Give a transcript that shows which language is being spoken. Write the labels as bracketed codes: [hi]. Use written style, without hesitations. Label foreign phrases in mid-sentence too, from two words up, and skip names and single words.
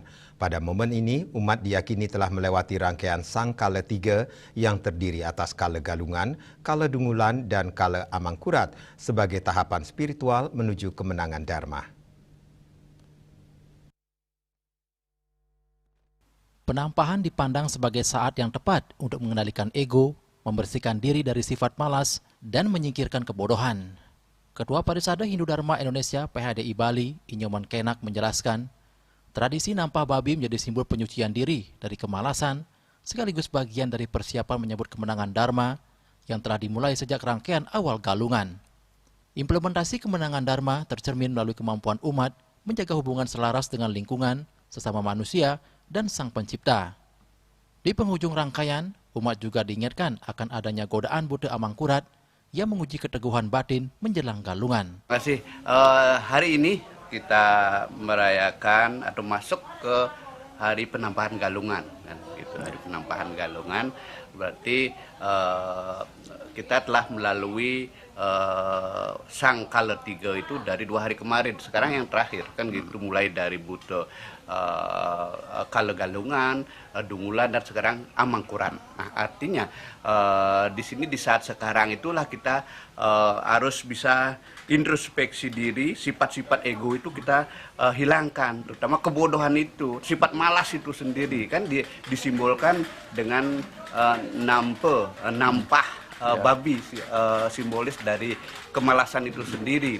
[id] Pada momen ini, umat diyakini telah melewati rangkaian Sang Kala Tiga yang terdiri atas Kala Galungan, Kala Dungulan, dan Kala Amangkurat sebagai tahapan spiritual menuju kemenangan Dharma. Penampahan dipandang sebagai saat yang tepat untuk mengendalikan ego, membersihkan diri dari sifat malas, dan menyingkirkan kebodohan. Ketua Parisada Hindu Dharma Indonesia PHDI Bali, Inyoman Kenak menjelaskan, tradisi nampah babi menjadi simbol penyucian diri dari kemalasan, sekaligus bagian dari persiapan menyambut kemenangan Dharma yang telah dimulai sejak rangkaian awal galungan. Implementasi kemenangan Dharma tercermin melalui kemampuan umat menjaga hubungan selaras dengan lingkungan, sesama manusia, dan Sang Pencipta. Di penghujung rangkaian, umat juga diingatkan akan adanya godaan Buddha Amangkurat yang menguji keteguhan batin menjelang galungan. Terima kasih. Hari ini kita merayakan atau masuk ke hari penampahan galungan, kan? Gitu, hari penampahan galungan berarti kita telah melalui Sang Kala Tiga itu dari 2 hari kemarin. Sekarang yang terakhir kan gitu, mulai dari Buddha Kala Galungan, Dungulan, dan sekarang Amangkurat. Nah, artinya di sini di saat sekarang itulah kita harus bisa introspeksi diri, sifat-sifat ego itu kita hilangkan, terutama kebodohan itu, sifat malas itu sendiri kan disimbolkan dengan nampah babi, simbolis dari kemalasan itu sendiri.